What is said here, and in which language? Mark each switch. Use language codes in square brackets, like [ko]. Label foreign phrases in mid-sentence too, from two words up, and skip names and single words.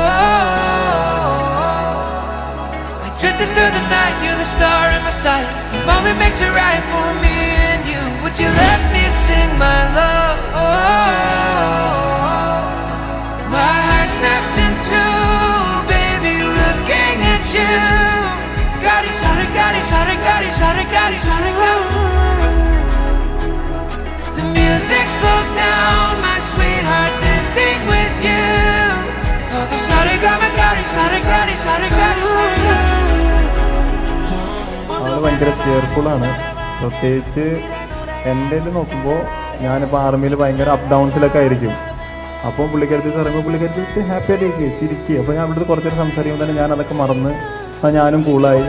[en] I drifted through the night, you're the star in my sight. The moment makes it right for me and you. Would you let me sing my love? My heart snaps in two, baby, looking at you. Gadi, sorry, gadi, sorry, gadi, sorry, gadi, sorry, gadi. The music slows down, my sweetheart, dancing with you. Oh, the sorry, gadi, gadi, sorry, gadi, sorry, gadi, sorry, gadi. [ml] ആൾ ഭയങ്കര കെയർഫുള്ളാണ്. പ്രത്യേകിച്ച് എൻ്റെ നോക്കുമ്പോൾ ഞാനിപ്പോൾ ആർമിയിൽ ഭയങ്കര [en] up downsilokke [ml] ആയിരിക്കും. അപ്പോൾ പുള്ളിക്കാരത്തി ഇറങ്ങുമ്പോൾ പുള്ളിക്കാരത്തി ഹാപ്പി ആയിട്ട് ചിരിക്കുക. അപ്പോൾ ഞാൻ ഇവിടുത്തെ കുറച്ചേരം സംസാരിക്കുമ്പോൾ തന്നെ ഞാൻ അതൊക്കെ മറന്ന് ഞാനും കൂളായി.